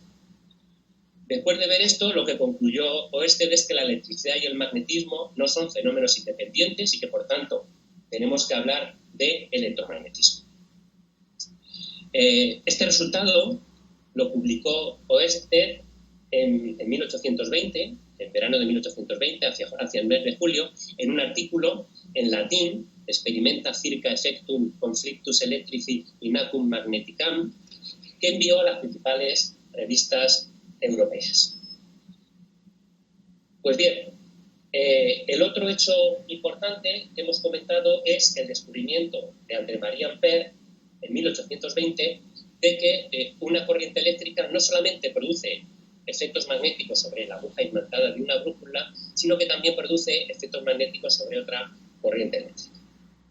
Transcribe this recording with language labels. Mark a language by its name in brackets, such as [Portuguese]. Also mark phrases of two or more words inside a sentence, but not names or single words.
[Spanish] Después de ver esto, lo que concluyó Oersted es que la electricidad y el magnetismo no son fenómenos independientes y que, por tanto, tenemos que hablar de electromagnetismo. Este resultado lo publicó Oersted en 1820, en verano de 1820, hacia el mes de julio, en un artículo en latín, Experimenta circa effectum conflictus electrici inacum magneticam, que envió a las principales revistas europeas. Pues bien, el otro hecho importante que hemos comentado es el descubrimiento de André-Marie Ampère en 1820 de que una corriente eléctrica no solamente produce efectos magnéticos sobre la aguja imantada de una brújula, sino que también produce efectos magnéticos sobre otra corriente eléctrica.